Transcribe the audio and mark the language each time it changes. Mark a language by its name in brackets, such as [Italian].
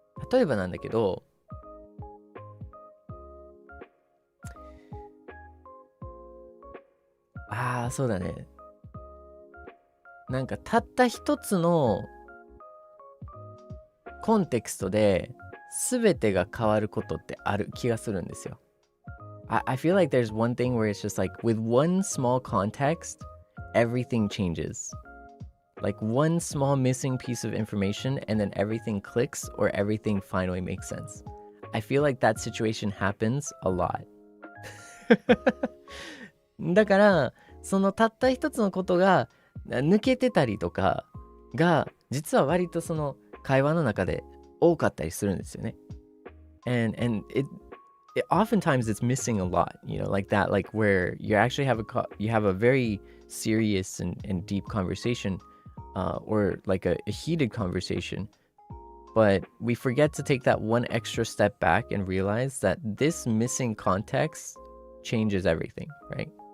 [Japanese] 例えばなんだけど、そうだね。なんかたった一つのコンテクストで全てが変わることってある気がするんですよ。 [English] I feel like there's one thing where it's just like with one small context, everything changes. Like one small missing piece of information and then everything clicks or everything finally makes sense. I feel like that situation happens a lot. [Japanese] だからそのたった一つのことが抜けてたりとかが実は割とその会話の中で多かったりするんですよね。 [English] And it oftentimes it's missing a lot, you know, like that, like where you actually have a very serious and deep conversation, or like a heated conversation, but we forget to take that one extra step back and realize that this missing context changes everything, right?